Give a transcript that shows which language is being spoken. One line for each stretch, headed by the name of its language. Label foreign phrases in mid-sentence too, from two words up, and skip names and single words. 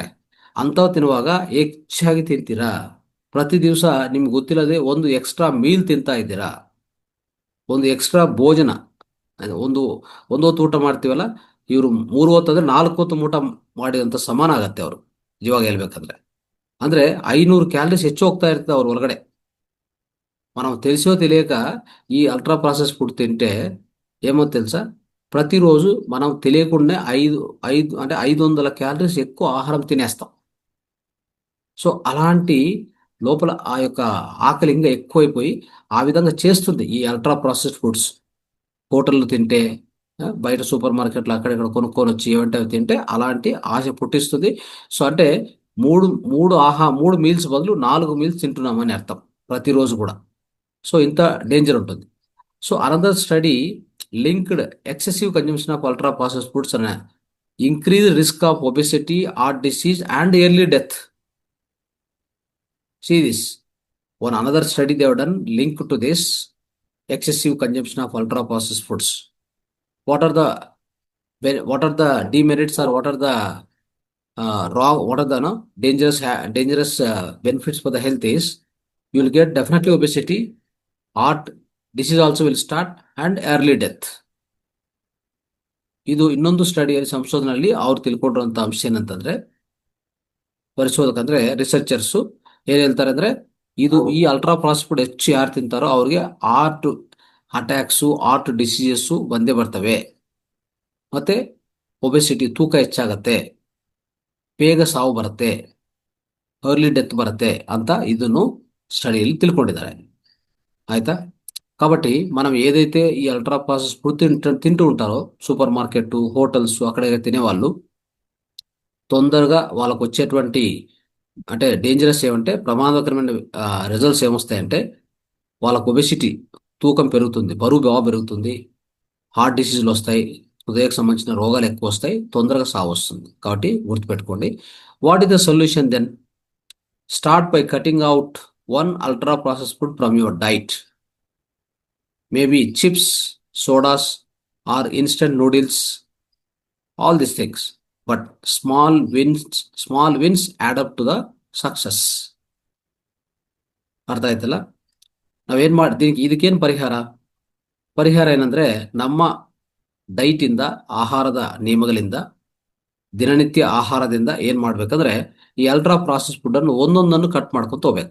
Kannada: ಅಂಥವು ತಿನ್ನುವಾಗ ಹೆಚ್ಚಾಗಿ ತಿಂತೀರಾ, ಪ್ರತಿ ದಿವಸ ನಿಮ್ಗೆ ಗೊತ್ತಿಲ್ಲದೆ ಒಂದು
English: extra meal
Kannada: ತಿಂತಾ ಇದ್ದೀರಾ, ಒಂದು ಎಕ್ಸ್ಟ್ರಾ ಭೋಜನ. ಒಂದು ಹೊತ್ತು ಊಟ ಮಾಡ್ತೀವಲ್ಲ, ಇವರು 3 ಹೊತ್ತು ಅಂದರೆ 4 ಹೊತ್ತು ಊಟ ಮಾಡಿದಂಥ ಸಮಾನ ಆಗತ್ತೆ ಅವರು. ನಿಜವಾಗಿ ಹೇಳ್ಬೇಕಂದ್ರೆ. ಅಂದ್ರೆ 500 ಕ್ಯಾಲರೀಸ್ ಹೆಚ್ಚು ಹೋಗ್ತಾ ಇರ್ತದೆ ಅವ್ರ ಒಳಗಡೆ.
Telugu: మనం తెలిసో తెలియక ఈ
English: ultra process food
Telugu: తింటే ఏమో తెలుసా, ప్రతిరోజు మనం తెలియకుండా ఐదు ఐదు అంటే 500 క్యాలరీస్ ఎక్కువ ఆహారం తినేస్తాం. సో అలాంటి లోపల ఆ యొక్క ఆకలి ఇంకా ఎక్కువైపోయి ఆ విధంగా చేస్తుంది ఈ
English: ultra processed foods.
Telugu: హోటళ్ళు తింటే, బయట
English: super markets
Telugu: అక్కడెక్కడ కొనుక్కొని వచ్చి ఏమంటే అవి తింటే అలాంటి ఆశ పుట్టిస్తుంది. సో అంటే మూడు మూడు మూడు మీల్స్ బదులు 4 మీల్స్ తింటున్నామని అర్థం ప్రతిరోజు కూడా. సో ఇంత డేంజర్ ఉంటుంది.
English: so another study linked excessive consumption of ultra processed foods ane increase risk of obesity, heart disease and early death. See this. One another study they have done linked to this excessive consumption of ultra processed foods. What are the what are the demerits, or what are the wrong, what are the no, dangerous benefits for the health is you will get definitely obesity, heart disease also will start, and early death.
Kannada: ಇದು ಇನ್ನೊಂದು ಸ್ಟಡಿಯಲ್ಲಿ ಸಂಶೋಧನೆಯಲ್ಲಿ ಅವ್ರು ತಿಳ್ಕೊಂಡಿರುವಂತ ಅಂಶ ಏನಂತಂದ್ರೆ, ಪರಿಶೋಧಕಂದ್ರೆ ರಿಸರ್ಚರ್ಸ್ ಏನ್ ಹೇಳ್ತಾರೆ ಅಂದ್ರೆ, ಇದು ಈ
English: ultra processed food
Kannada: ಹೆಚ್ಚು ಯಾರು ತಿಂತಾರೋ ಅವ್ರಿಗೆ
English: heart attacks, heart diseases
Kannada: ಬಂದೇ ಬರ್ತವೆ, ಮತ್ತೆ ಒಬೆಸಿಟಿ ತೂಕ ಹೆಚ್ಚಾಗತ್ತೆ, ಬೇಗ ಸಾವು ಬರುತ್ತೆ,
English: early death
Kannada: ಬರುತ್ತೆ ಅಂತ ಇದನ್ನು ಸ್ಟಡಿಯಲ್ಲಿ ತಿಳ್ಕೊಂಡಿದ್ದಾರೆ. ಆಯ್ತಾ?
Telugu: కాబట్టి మనం ఏదైతే ఈ
English: ultra process food
Telugu: తింటూ ఉంటారో
English: super market, hotels
Telugu: అక్కడ తినేవాళ్ళు తొందరగా వాళ్ళకు వచ్చేటువంటి అంటే డేంజరస్ ఏమంటే ప్రమాదకరమైన రిజల్ట్స్ ఏమొస్తాయంటే, వాళ్ళకు ఒబెసిటీ తూకం పెరుగుతుంది, బరువు బాగా పెరుగుతుంది,
English: heart diseases
Telugu: వస్తాయి, హృదయకు సంబంధించిన రోగాలు ఎక్కువ వస్తాయి, తొందరగా సావు వస్తుంది. కాబట్టి గుర్తుపెట్టుకోండి.
English: what is the solution then? start by cutting out one ultra process food from your diet. maybe chips, sodas or instant noodles, all these things. but small wins add up to the success.
Kannada: ಅರ್ಥ ಆಯ್ತಲ್ಲ? ನಾವೇನ್ ಇದಕ್ಕೇನು ಪರಿಹಾರ ಏನಂದ್ರೆ, ನಮ್ಮ ಡೈಟ್ ಇಂದ, ಆಹಾರದ ನಿಯಮಗಳಿಂದ, ದಿನನಿತ್ಯ ಆಹಾರದಿಂದ ಏನ್ ಮಾಡ್ಬೇಕಂದ್ರೆ, ಈ
English: ultra process food
Kannada: ಅನ್ನು ಒಂದೊಂದನ್ನು ಕಟ್ ಮಾಡ್ಕೊತ ಹೋಗ್ಬೇಕು.